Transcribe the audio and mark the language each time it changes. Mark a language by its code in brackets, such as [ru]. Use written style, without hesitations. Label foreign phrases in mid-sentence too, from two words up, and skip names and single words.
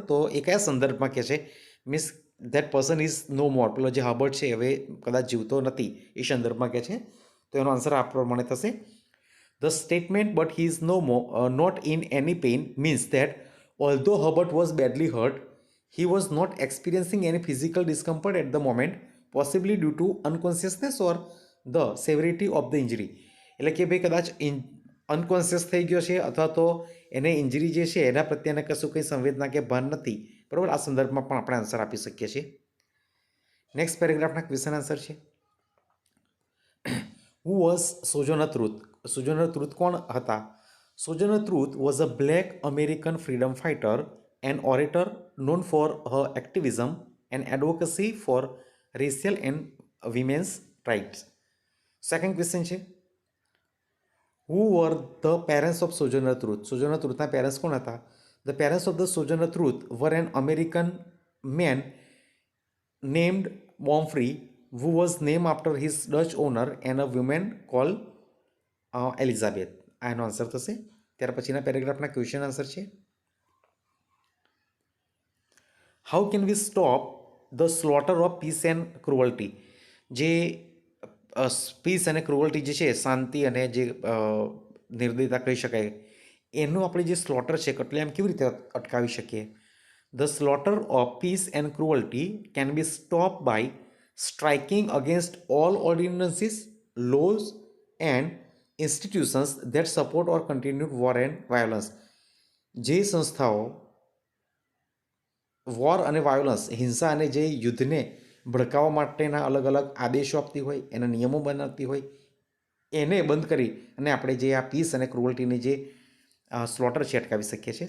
[gu] તો એ કયા સંદર્ભમાં કહે છે [en] means that person is no more. [gu] પેલો જે હર્બર્ટ છે હવે કદાચ જીવતો નથી એ સંદર્ભમાં કહે છે. તો એનો આન્સર આ પ્રમાણે થશે [en] the statement but he is not in any pain means that although Herbert was badly hurt he was not experiencing any physical discomfort at the moment, possibly due to unconsciousness or the severity of the injury. [gu] એટલે કે ભાઈ કદાચ અનકોન્શિયસ થઈ ગયો છે અથવા તો એને ઇન્જરી જે છે એના પ્રત્યેને કશું કંઈ સંવેદના કે ભાન નથી, બરાબર. આ સંદર્ભમાં પણ આપણે આન્સર આપી શકીએ છીએ. [en] next paragraphના question answer [gu] છે, [en] who was Sojourner Truth. [gu] સોજોનર ટ્રુથ કોણ હતા? [en] Sojourner Truth was a black American freedom fighter and orator known for her activism and advocacy for racial and women's rights. second question છે, who were the parents of Sojourner Truth. [gu] સોજોનર ટ્રુથના પેરેન્ટ્સ કોણ હતા? [en] the parents of the Sojourner Truth were an American man named Bomfree who was named after his Dutch owner and a woman called એલિઝાબેથ. [gu] આ એનો આન્સર થશે. ત્યાર પછીના પેરેગ્રાફના [en] question answer [gu] છે, [en] how can we stop the slaughter of peace and cruelty. [gu] જે પીસ અને ક્રુઅલ્ટી જે છે, શાંતિ અને જે નિર્દયતા કહી શકાય, એનું આપણે જે સ્લોટર છે કતલેઆમ કેવી રીતે અટકાવી શકીએ? [en] the slaughter of peace and cruelty can be stop by striking against all ordinances, laws and institutions that support or continue war and violence. [gu] જે સંસ્થાઓ વોર અને વાયોલન્સ, હિંસા અને જે યુદ્ધને ભડકાવવા માટેના અલગ અલગ આદેશો આપતી હોય, એના નિયમો બનાવતી હોય, એને બંધ કરી અને આપણે જે આ પીસ અને ક્રુઅલ્ટીની જે સ્લોટર છે અટકાવી શકીએ છીએ.